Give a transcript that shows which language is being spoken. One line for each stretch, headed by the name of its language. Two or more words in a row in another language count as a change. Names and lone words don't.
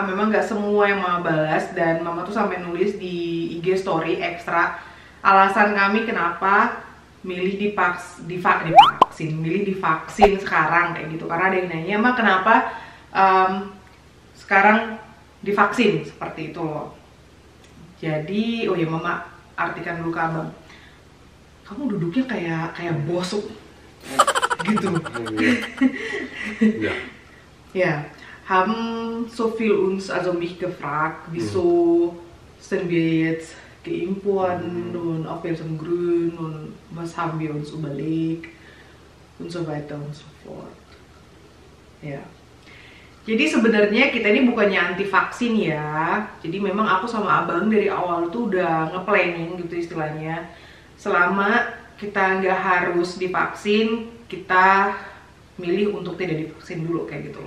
Indonesian: Memang gak semua yang Mama balas. Dan Mama tuh sampai nulis di IG story ekstra alasan kami kenapa milih divaksin sekarang kayak gitu. Karena ada yang nanya, "Ma, kenapa sekarang divaksin?" Seperti itu loh. Jadi, oh ya Mama artikan dulu ke Abang. Kamu duduknya kayak bosuk gitu.
German: Ja. Ja, haben so viel uns also mich gefragt, wieso sind wir jetzt geimpft worden und auf welchem Grund und was haben wir uns überlegt und so weiter und so fort.
Indonesian: Ya. Jadi sebenarnya kita ini bukannya anti vaksin ya. Jadi memang aku sama Abang dari awal tuh udah nge-planning gitu istilahnya. Selama kita nggak harus divaksin, kita milih untuk tidak divaksin dulu kayak gitu loh.